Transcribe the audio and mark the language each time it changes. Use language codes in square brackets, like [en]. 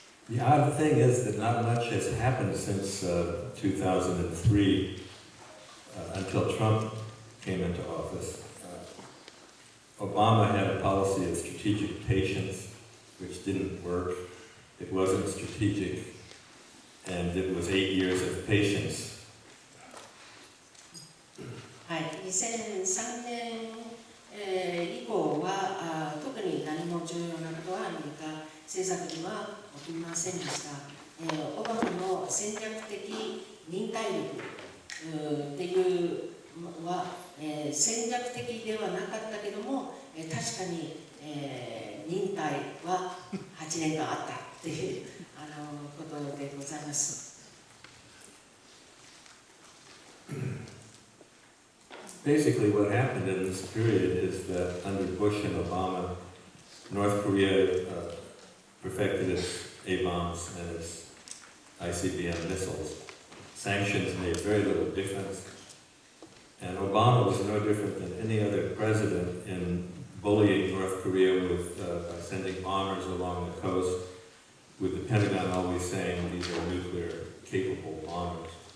[en] The odd thing is that not much has happened since 2003 until Trump came into office. Obama had a policy of strategic patience, which didn't work. It wasn't strategic, and it was 8 years of patience. [ja] はい、2003年、以降は特に何も重要なことはアメリカ政策には起きませんでした。オバマの戦略的忍耐力っていうのは、戦略的ではなかったけども、確かに、忍耐は8年間あったっていうことでございます。 [en] Basically, what happened in this period is that under Bush and Obama, North Korea perfected its A-bombs and its ICBM missiles. Sanctions made very little difference. And Obama was no different than any other president in bullying North Korea by sending bombers along the coast, with the Pentagon always saying these are nuclear-capable bombers.